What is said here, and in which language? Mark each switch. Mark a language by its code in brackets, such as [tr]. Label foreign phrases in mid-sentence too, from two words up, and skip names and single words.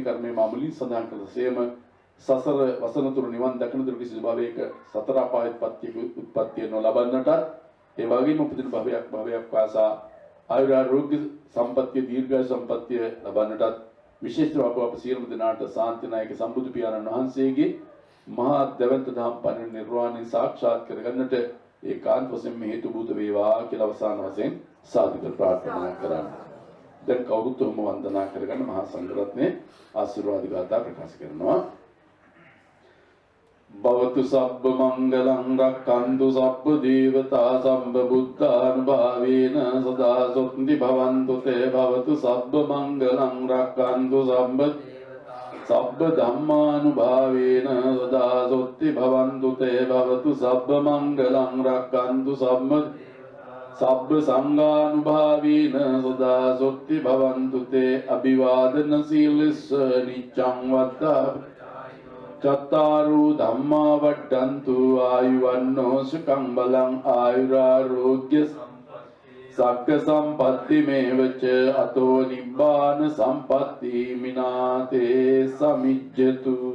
[si] කර්මයේ මාමුලින් සඳහන් කළසේම සසර වසන තුරු නිවන් දකින තුරු කිසි භවයක සතර අපායත්පත්තියක උත්පත්තිය නොලබන්නට ඒ වගේම උපදින භවයක් වාසා ආයුරාෝග්‍ය සම්පත්තිය දීර්ඝායු සම්පත්තිය ලබන්නටත් විශේෂව අප සියලුම දෙනාට ශාන්තිනායක සම්බුදු පියාණන් වහන්සේගේ මහා දවන්ත දහම් පරිණි නිර්වාණය සාක්ෂාත් කරගන්නට ඒකාන්ත වශයෙන්ම හේතු භූත වේවා කියලා අවසාන වශයෙන් සාදුකර ප්‍රාර්ථනා කරන්න. දැන් කවුරුත් උම වන්දනා කරගන්න මහා සංඝරත්නයේ ආශිර්වාද ගාථා ප්‍රකාශ කරනවා. [pi] භවතු සබ්බ මංගලං රක්ඛන්තු සබ්බ දේවතා සම්බ බුද්ධානුභාවේන සදා සොත්ති භවන්තු තේ භවතු සබ්බ මංගලං රක්ඛන්තු සබ්බ ධම්මානුභාවේන සදා සොත්ති භවන්තු තේ භවතු සබ්බ මංගලං රක්ඛන්තු සබ්බ සංඝානුභාවේන සදා සොත්ති භවන්තු තේ අභිවාදන සීලස්ස නිච්ඡං වත්තා චත්තාරු ධම්මා වඩ්ඩන්තු ආයුවන්නෝ සුඛං බලං ආයුරාෝග්‍ය සග්ග සම්පatti මේවච අතෝ නිබ්බාන සම්පatti මිනාතේ සමිජ්ජතු.